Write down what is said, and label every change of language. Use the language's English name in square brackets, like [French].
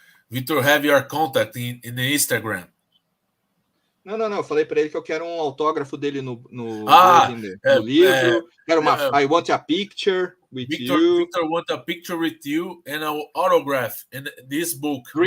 [English] Victor, have your contact in the Instagram. [Portuguese] Não. Falei para ele que eu quero um autógrafo dele no livro. Quero [English] I want a picture with you. Victor want a picture with you and an autograph in this book.